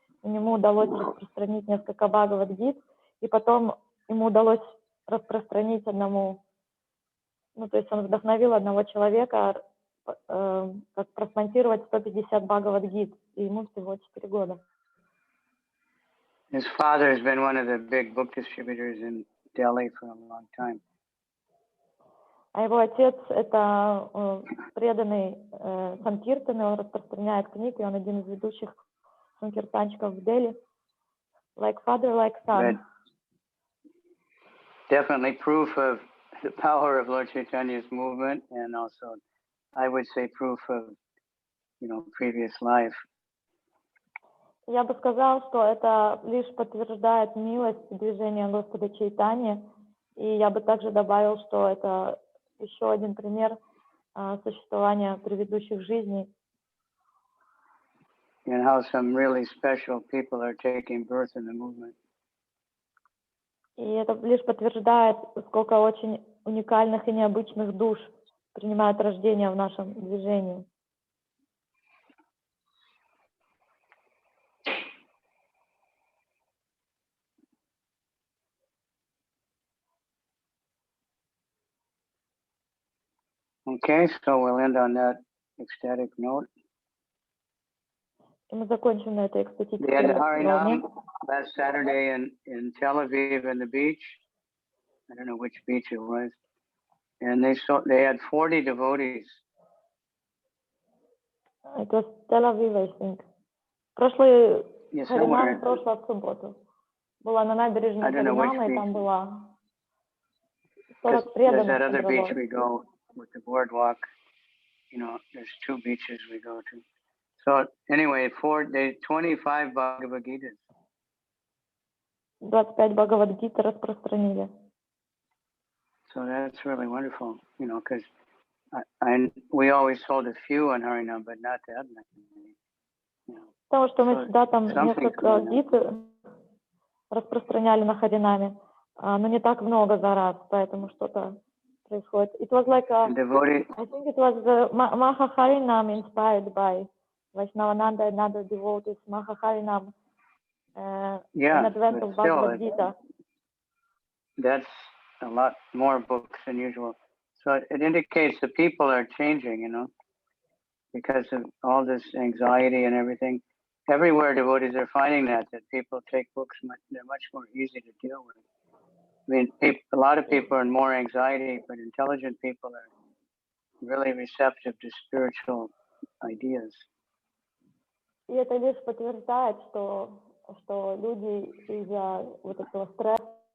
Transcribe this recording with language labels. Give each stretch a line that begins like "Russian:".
Russian: Ему удалось распространить несколько Бхагавад-гит, и потом ему удалось распространить одному, то есть он вдохновил одного человека, как просмонтировать 150 Бхагавад-гит, и ему всего 4 года.
English: His father has been one of the big book distributors in Delhi for a long time.
Russian: А его отец – это преданный Санкиртаны, он распространяет книги, он один из ведущих санкиртанчиков в Дели.
English: Like father, like son. Definitely proof of the power of Lord Chaitanya's movement, and also, I would say, proof of, previous life.
Russian: Я бы сказал, что это лишь подтверждает милость движения Господа Чайтаньи, и я бы также добавил, что это еще один пример существования предыдущих жизней.
English: And how some really special people are taking birth in the movement.
Russian: И это лишь подтверждает, сколько очень уникальных и необычных душ принимают рождение в нашем движении.
English: Okay, so we'll end on that ecstatic note.
Russian: И мы закончим на этой
English: They had
Russian: экстатической волне.
English: Harinam last Saturday in Tel Aviv on the beach. I don't know which beach it was. And they had 40 devotees. It was Tel Aviv, I think.
Russian: Прошлый
English: Yes,
Russian: Харинам прошла в субботу. Была на набережной Харинама, и там было 40 преданных.
English: There's that other beach we go with the boardwalk. There's 2 beaches we go to. So anyway, 25 Bhagavad Gitas.
Russian: 25 Бхагавад-гита распространили.
English: So that's really wonderful, because we always sold a few on Harinam, but not that many.
Russian: Потому что мы всегда там несколько гит распространяли на Харинаме, но не так много за раз, поэтому что-то происходит.
English: It was like I think it was the Maha Harinam inspired by Vaishnavananda and other devotees. Maha Harinam in advance of Bhagavad Gita. That's a lot more books than usual. So it indicates the people are changing, because of all this anxiety and everything. Everywhere devotees are finding that people take books, they're much more easy to deal with. I mean, a lot of people are in more anxiety, but intelligent people are really receptive to spiritual ideas.
Russian: И это лишь подтверждает, что люди из-за вот этого стресса.